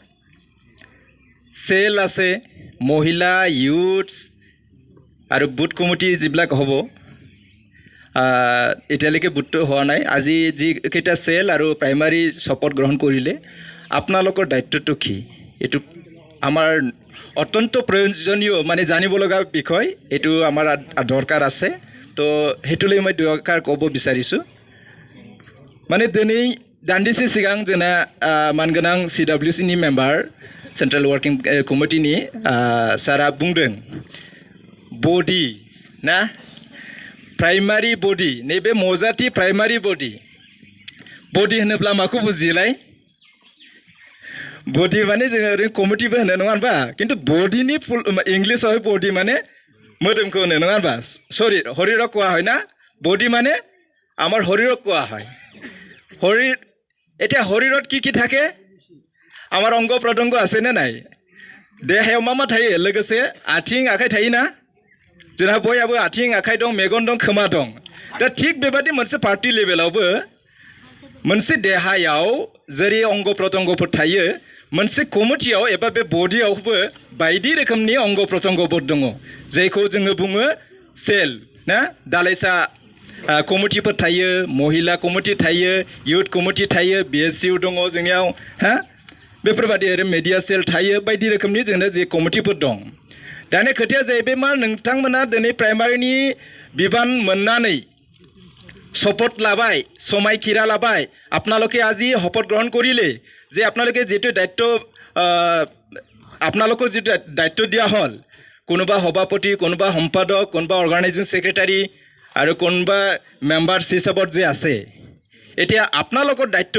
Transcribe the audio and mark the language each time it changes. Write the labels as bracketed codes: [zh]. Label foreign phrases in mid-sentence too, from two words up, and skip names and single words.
[as] চেল আছে মহিলা ইউথছ আৰু বুথ কমিটি যিবিলাক হ'ব এতিয়ালৈকে বুথটো হোৱা নাই আজি যিকেইটা চেল আৰু প্ৰাইমাৰী শপত গ্ৰহণ কৰিলে আপোনালোকৰ দায়িত্বটো কি এইটো আমাৰ অত্যন্ত প্ৰয়োজনীয় মানে জানিব লগা বিষয় এইটো আমাৰ দৰকাৰ আছে তো সেইটোলৈ মই দুআষাৰ ক'ব বিচাৰিছোঁ মানে [brx] দিनै दान्दिसे सिगां जोंना मानगोनां CWCनि मेम्बार सेन्ट्रेल वर्किं कमिटिनि सारा बुंदों बडि ना प्राइमारि बडि नैबे मौजाति प्राइमारि बडि होनोब्ला माखौ बुजियोलाय बडि माने जोङो ओरैनो कमिटिबो होनो नङा होनबा खिन्थु बडिनि फुल इंलिसाव बडि माने मोदोमखौ होनो नङा होनबा सरि [as] শৰীৰক কোৱা হয় না [brx] बडि माने [as] আমাৰ শৰীৰক কোৱা হয় শৰীৰ এতিয়া শৰীৰত কি থাকে আমাৰ অংগ প্ৰত্যংগ আছে নে নাই [brx] দেহাयाव मा थायो लोगोसे आथिं आखाइ थायोना जोंहा बयहाबो आथिं आखाइ दं मेगन दं खोमा दं दा थिग बेबादि मोनसे पार्टी लेभेलावबो मोनसे देहायाव जेरै अंग प्रत्यंगफोर थायो मोनसे कमिटियाव एबा बे बडियावबो बायदि रोखोमनि अंग प्रत्यंगफोर दङ जायखौ जोङो बुङो सेल ना दालाइसा कमिटिफोर थायो महिला कमिटि थायो युथ कमिटि थायो BSU दङ जोंनियाव बेफोरबादि आरो मेडिया सेल थायो बायदि रोखोमनि जोंना जे कमिटिफोर दं दाने खोथाया जाहैबाय मा नोंथांमोना दिनै प्राइमारिनि बिबान मोननानै शपथ लाबाय समायखिरा लाबाय [as] আপোনালোকে আজি শপত গ্ৰহণ কৰিলে যে আপোনালোকে যেটো দায়িত্ব আপোনালোকৰ যে দায়িত্ব দিয়া হ'ল কোনোবা সভাপতি কোনোবা সম্পাদক কোনোবা অৰ্গানাইজিং সেক্ৰেটাৰী আৰু কোনোবা মেম্বাৰছ হিচাপত যে আছে এতিয়া আপোনালোকৰ দায়িত্ব